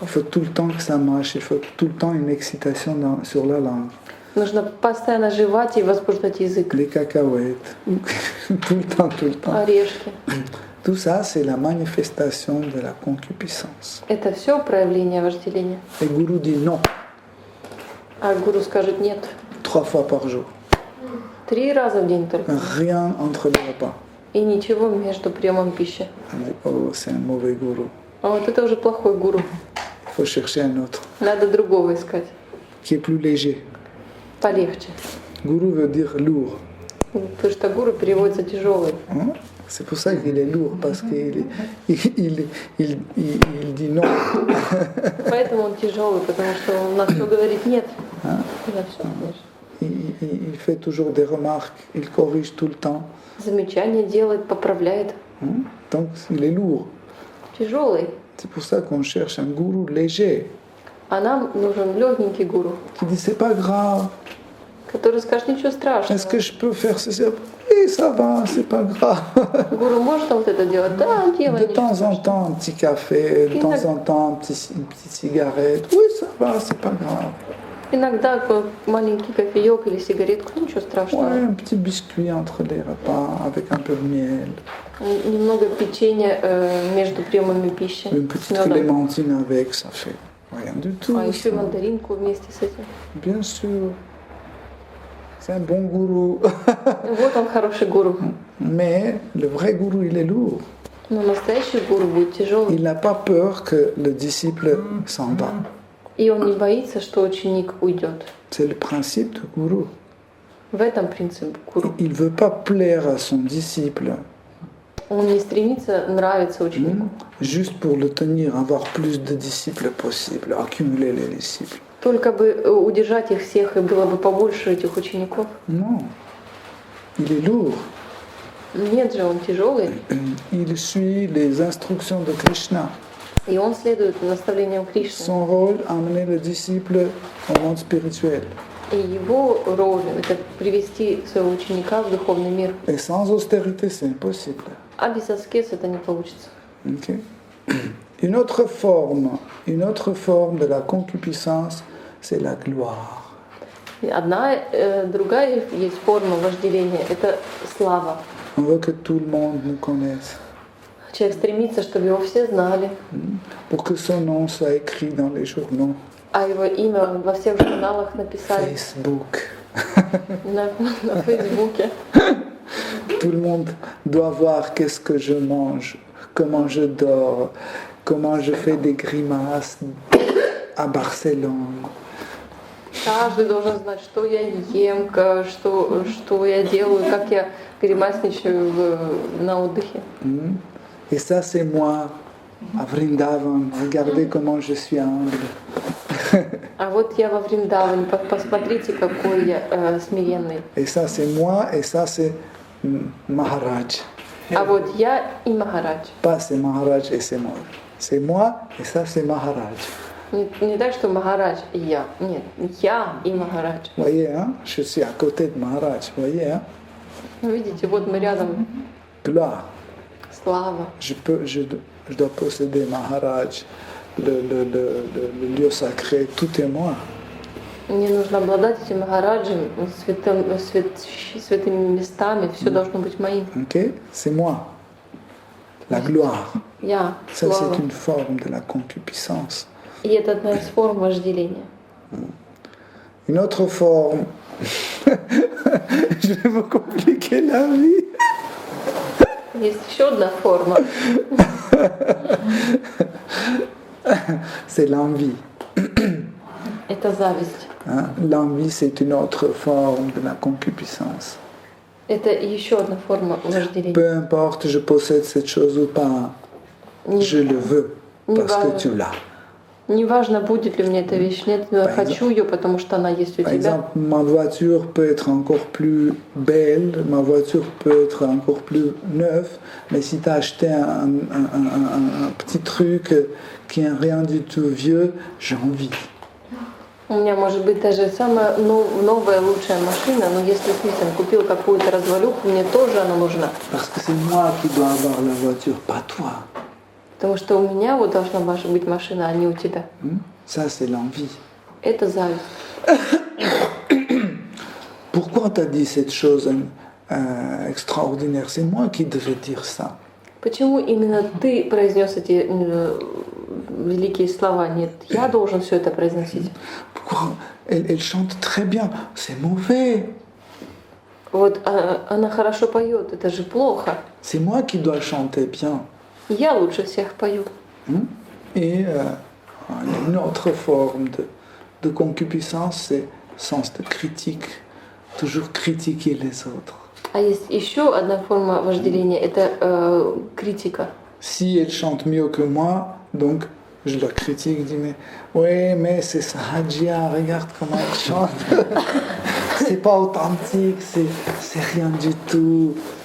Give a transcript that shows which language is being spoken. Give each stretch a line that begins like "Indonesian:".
French: Il faut tout le temps que ça marche, il faut tout le temps une excitation sur la langue.
Russian: Нужно постоянно жевать и возбуждать язык.
French: Les cacahuètes, tout le temps, tout le temps.
Russian: Орешки.
French: Tout ça, c'est la manifestation de la concupiscence.
Russian: Это все проявление вожделения.
French: Et Guru dit non,
Russian: А гуру скажет нет.
French: 3 fois par jour.
Russian: 3 раза в день только.
French: Rien entre les repas.
Russian: И ничего между приемом пищи.
French: On dit, oh, c'est un mauvais gourou.
Russian: А вот это уже плохой гуру.
French: Il faut chercher un autre,
Russian: Надо другого искать.
French: qui est plus léger.
Russian: Полегче.
French: Gourou veut dire lourd.
Russian: Потому что гуру переводится тяжелый.
French: Hein? C'est pour ça qu'il est lourd, parce qu'il il dit non.
Russian: Поэтому он тяжелый, потому что он на все говорит нет. На все, конечно.
French: Il fait toujours des remarques, il corrige tout le temps.
Russian: Замечания делает, поправляет.
French: Hein? Donc il est lourd.
Russian: Тяжелый.
French: C'est pour ça qu'on cherche un gourou léger,
Russian: А нам нужен легенький гуру,
French: qui dit c'est pas grave,
Russian: который скажет ничего страшного.
French: est-ce que je peux faire ceci? Oui, ça va, c'est pas grave.
Russian: Гуру может вот это делать? Да, делай.
French: De
Russian: ничего
French: temps en
Russian: страшного.
French: temps, un petit café, de temps en temps, une petite cigarette. Oui, ça va, c'est pas grave.
Russian: Иногда маленький кофеек или сигаретку, ничего
French: Ouais,
Russian: страшного.
French: un petit biscuit entre les repas avec un peu de miel.
Russian: Немного печенья между приемами пищи.
French: Une
Russian: с
French: petite
Russian: медом.
French: clémentine avec, ça fait rien du tout.
Russian: А еще
French: ça.
Russian: мандаринку вместе с этим.
French: Bien sûr. C'est un bon gourou.
Russian: Вот он хороший гуру.
French: Mais le vrai gourou, il est lourd.
Russian: Но настоящий гуру будет тяжелый.
French: Il n'a pas peur que le disciple s'en va.
Russian: И он не боится, что ученик уйдет.
French: C'est le principe du gourou.
Russian: В этом принцип гуру.
French: Il ne veut pas plaire à son disciple
Russian: Он не стремится нравиться ученику.
French: juste pour le tenir, avoir plus de disciples possible, accumuler les disciples.
Russian: Только бы удержать их всех, и было бы побольше этих учеников.
French: Non. Il est lourd.
Russian: Нет же, он тяжелый.
French: Il suit les instructions de Krishna.
Russian: И он следует наставлениям Кришны.
French: Son rôle, amener le disciple au monde spirituel.
Russian: И его роль — это привести своего ученика в духовный мир.
French: Et sans austérité, c'est impossible.
Russian: А без аскез это не получится.
French: Ok. Une autre forme de la concupiscence, c'est la gloire.
Russian: Другая есть форма вожделения, это слава.
French: On veut que tout le monde nous connaisse,
Russian: Человек стремится, чтобы его все знали,
French: pour que son nom soit écrit dans les journaux,
Russian: а его имя во всех журналах написали,
French: Facebook.
Russian: на Фейсбуке.
French: Tout le monde doit voir qu'est-ce que je mange, comment je dors, comment je fais des grimaces à Barcelone.
Russian: Каждый должен знать, что я ем, что я делаю, как я гримасничаю на отдыхе.
French: Et ça, c'est moi, à Vrindavan. Regardez comment je suis humble.
Russian: А вот я во Вриндаване, посмотрите, какой я смиренный.
French: Et ça, c'est moi, et ça, c'est Maharaj.
Russian: А вот я и Махарадж.
French: Pas c'est Maharaj et c'est moi. C'est moi, et ça, c'est Maharaj.
Russian: Не так, что Махарадж и я. Нет, я и Махарадж.
French: Vous voyez, hein? Je suis à côté de Maharaj. Vous voyez, hein?
Russian: Ну, видите, вот мы рядом.
French: Gloire.
Russian: Слава.
French: Je dois posséder Maharaj, le lieu sacré, tout est moi.
Russian: Мне нужно обладать этим Махараджем, святыми местами, все должно быть моим.
French: Ok? C'est moi. La gloire.
Russian: Я,
French: Ça,
Russian: слава.
French: c'est une forme de la concupiscence.
Russian: И это одна из форм вожделения.
French: Une autre forme, je vais vous compliquer la vie.
Russian: Есть еще одна форма.
French: C'est l'envie.
Russian: Это зависть.
French: Hein? L'envie, c'est une autre forme de la concupiscence.
Russian: Это еще одна форма вожделения.
French: Peu importe, je possède cette chose ou pas, je le veux parce que tu l'as.
Russian: Неважно, будет ли у меня эта вещь, нет, но я хочу ее, потому что она есть у
French: Par
Russian: тебя.
French: exemple, ma voiture peut être encore plus belle, ma voiture peut être encore plus neuve, mais si tu as acheté un petit truc qui est rien du tout vieux, j'ai envie.
Russian: У меня может быть даже самая новая, лучшая машина, но если ты там купил какую-то развалюху, мне тоже она нужна.
French: Parce que c'est moi qui dois avoir la voiture, pas toi.
Russian: Потому что у меня вот должна быть машина, а не у тебя.
French: Ça, c'est l'envie.
Russian: Это зависть.
French: Pourquoi tu as dit cette chose extraordinaire? C'est moi qui devais dire ça.
Russian: Почему именно ты произнес эти великие слова? Нет, я должен все это произносить.
French: Pourquoi? Elle chante très bien. C'est mauvais.
Russian: Вот она хорошо поет, это же плохо.
French: C'est moi qui dois chanter bien.
Russian: Я лучше всех пою.
French: Et une autre forme de concupiscence, c'est le sens de critique. Toujours critiquer les autres.
Russian: А есть еще одна форма вожделения, это критика.
French: Si elle chante mieux que moi, donc je la critique, je dis mais ouais, mais c'est Sahajia, regarde comment elle chante. C'est pas authentique, c'est rien du tout.